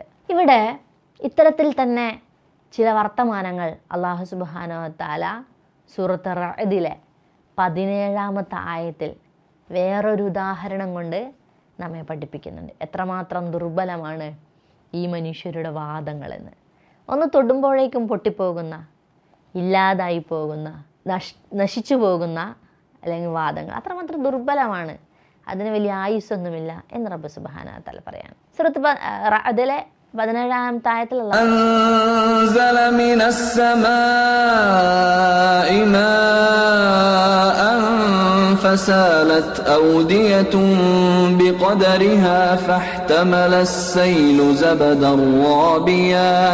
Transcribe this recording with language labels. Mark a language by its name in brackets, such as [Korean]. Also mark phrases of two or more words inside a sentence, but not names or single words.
[Malayalam] ഇവിടെ ഇത്തരത്തിൽ തന്നെ ചില വർത്തമാനങ്ങൾ അല്ലാഹു [Arabic] سبحانه وتعالى [Malayalam] സൂറത്ത് റഅദിലെ 17-ാമത്തെ ആയത്തിൽ വേറൊരു ഉദാഹരണം കൊണ്ട് നമ്മെ പഠിപ്പിക്കുന്നുണ്ട് എത്രമാത്രം ദുർബലമാണ് ഈ മനുഷ്യരുടെ വാദങ്ങളെന്ന്. ഒന്ന് തൊടുമ്പോഴേക്കും പൊട്ടിപ്പോകുന്ന, ഇല്ലാതായി പോകുന്ന, നശിച്ചു പോകുന്ന അല്ലെങ്കിൽ വാദങ്ങൾ അത്രമാത്രം ദുർബലമാണ്, അതിന് വലിയ ആയുസ്സൊന്നുമില്ല എന്ന് റബ്ബ് [Arabic] سبحانه وتعالى [Malayalam] പറയാണ്. സൂറത്ത് റഅദിലെ 17-ാമത്തെ ആയത്തിൽ [Arabic] أنزل من السماء ماء فسالت أودية بقدرها فاحتمل السيل زبدا رابيا